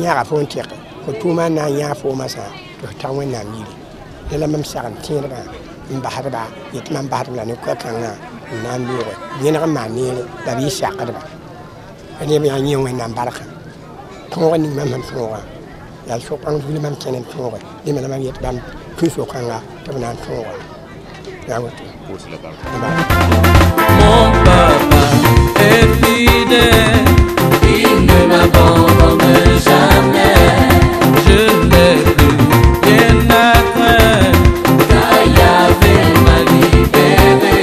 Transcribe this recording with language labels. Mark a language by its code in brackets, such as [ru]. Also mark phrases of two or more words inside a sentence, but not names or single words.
[mos] yãga fo n tɩk fo tʋʋmã na n yãa foomã sã tɩ f ta wẽnnaam yiri ne la mam sagem tẽedgã n basdba yetɩ mam basdb la ne koɛ-kãngã n na n looge yẽneg n maan neere la b yɩ sakdba a neb yã yẽ wẽnnaam barka tõog ning mam sẽn tõogã yaa so-kãng zuli mam kẽn n tõoge dẽme la mam yet bãmb tũ so-kãngã tɩ b na n tõoga yaa woto [fr] Mon papa est fidèle, il ne m'abandonne jamais. Je n'ai plus rien à craindre, car Yahvé m'a libéré.